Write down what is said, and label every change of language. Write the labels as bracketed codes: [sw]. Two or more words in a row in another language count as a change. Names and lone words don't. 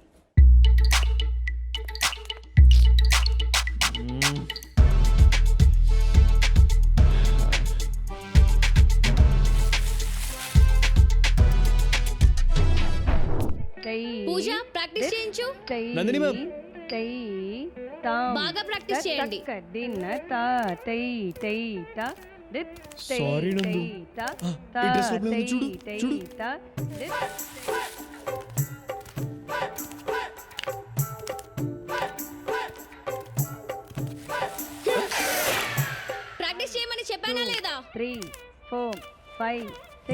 [te] పూజ ప్రాక్టీస్ చేయించు. నందిని మ్యామ్. तै ताम బాగా ప్రాక్టీస్ చేయండి. तक दिन ता तै तै ता दित तै [en] Sorry, నందు. तै ता [te] ఈ డ్రెస్ లోపల ఉంది, చూడు, तै చూడు. ता दित ప్రాక్టీస్ చేయమని చెప్పానా లేదా? 3 4 5 6